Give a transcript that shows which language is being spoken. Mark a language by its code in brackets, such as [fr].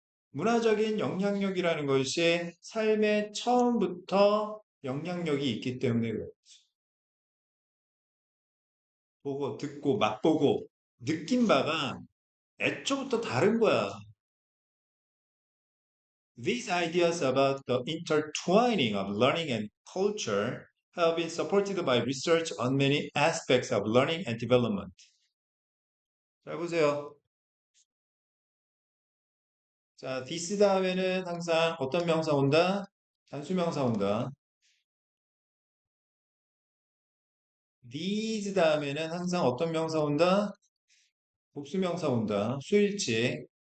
[ko] 문화적인 영향력이라는 것이 삶의 처음부터 영향력이 있기 때문에 그래요. 보고 듣고 맛보고 느낀 바가 애초부터 다른 거야. [en] These ideas about the intertwining of learning and culture have been supported by research on many aspects of learning and development. [ko] 잘 보세요. 자, this 다음에는 항상 어떤 명사 온다? 단수명사 온다. these 다음에는 항상 어떤 명사 온다? 복수명사 온다. 수일치.